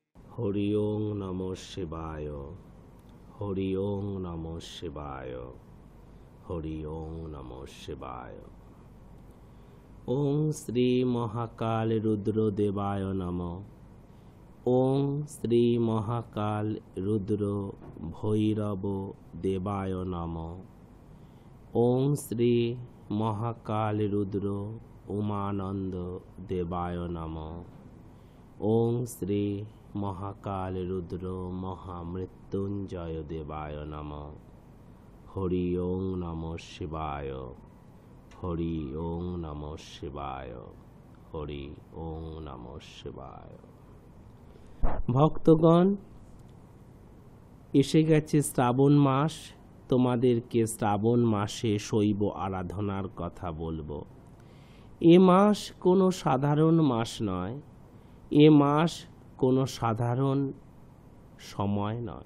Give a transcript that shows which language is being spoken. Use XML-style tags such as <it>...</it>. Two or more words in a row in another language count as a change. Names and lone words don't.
<sa>হরি ওং নমঃ শিবায়। হরি ওং নমঃ শিবায়। হরি ওং নমঃ শিবায়। ওং শ্রী মহাকাল রুদ্র দেবায় নমঃ। ওং শ্রী মহাকাল রুদ্র ভৈরব দেবায় নমঃ। ওং শ্রী মহাকাল রুদ্র উমানন্দ দেবায় নমঃ। ওং শ্রী মহাকাল রুদ্র মহামৃত্যুঞ্জয় দেবায় নমঃ। হরি ওং নমঃ শিবায়। হরি ওং নমঃ শিবায়। হরি ওং নমঃ শিবায়।</sa> <bn>ভক্তগণ, এসে গেছে শ্রাবণ মাস। তোমাদেরকে শ্রাবণ মাসে শৈব আরাধনার কথা বলবো। এ মাস কোনো সাধারণ মাস নয়। এ মাস কোনো সাধারণ সময় নয়।</bn>